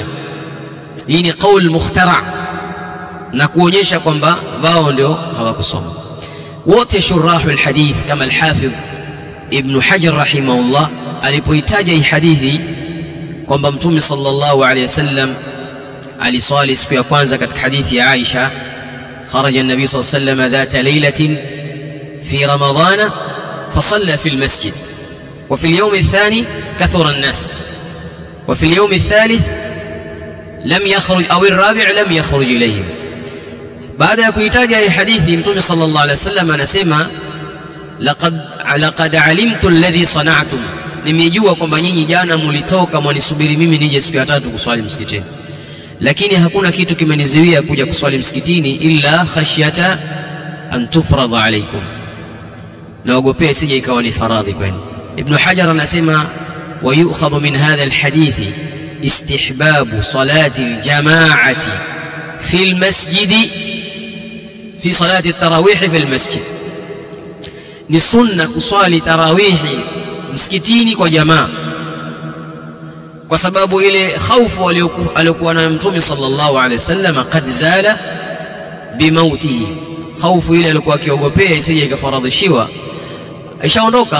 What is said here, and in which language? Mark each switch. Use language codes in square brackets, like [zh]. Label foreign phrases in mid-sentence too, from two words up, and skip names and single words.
[sw] hii ni [ar] قول مختار, [sw] na kuonyesha kwamba wao ndio hawakusoma. [ar] wote شراح الحديث [sw] kama al-Hafidh Ibn Hajar rahimahullah alipoitaja hii hadithi kwamba mtume [ar] صلى الله عليه وسلم [sw] aliswali siku ya kwanza katika hadithi ya Aisha, [ar] خرج النبي صلى الله عليه وسلم ذات ليلة في رمضان فصلى في المسجد وفي اليوم الثاني كثر الناس وفي اليوم الثالث لم يخرج أو الرابع لم يخرج إليهم. [sw] baada ya kuitaja hii hadithi Mtume [ar] صلى الله عليه وسلم [sw] anasema [ar] لقد علمت الذي صنعتم, [sw] nimejua kwamba nyinyi jana mlitoka mwanisubiri mimi nije siku ya tatu kuswali msikitini, lakini hakuna kitu kimenizuia kuja kuswali msikitini [ar] إلا خشية أن تفرض عليكم, [sw] naogopea isije ikawa ni faradhi kwenu. [ar] Ibn Hajar anasema ويؤخذ من هذا الحديث استحباب صلاة الجماعة في المسجد في صلاة التراويح في المسجد، [sw] ni sunna kuswali tarawihi msikitini kwa jamaa, kwa sababu ile khaufu aliyokuwa nayo Mtume [ar] صلى الله عليه وسلم قد زال بموته, [sw] khaufu ile alikuwa akiogopea isije ikafaradhishiwa ishaondoka.